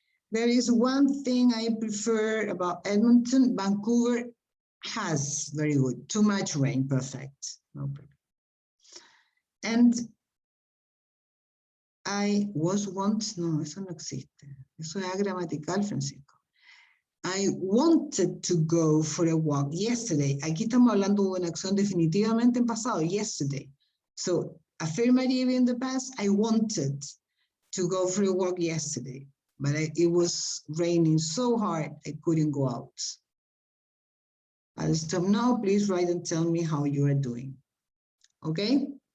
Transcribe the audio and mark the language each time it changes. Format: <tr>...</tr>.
<en>There is one thing I prefer about Edmonton. Vancouver has very good, too much rain, perfect, no problem. And I was once,</en> <es>no, eso no existe. Eso es gramatical, Francisco.</es> <en>I wanted to go for a walk yesterday.</en> <es>Aquí estamos hablando de una acción definitivamente en pasado, yesterday.</es> <en>So, affirmative in the past, I wanted to go for a walk yesterday, but it was raining so hard, I couldn't go out. I'll stop now. Please write and tell me how you are doing. Okay?</en>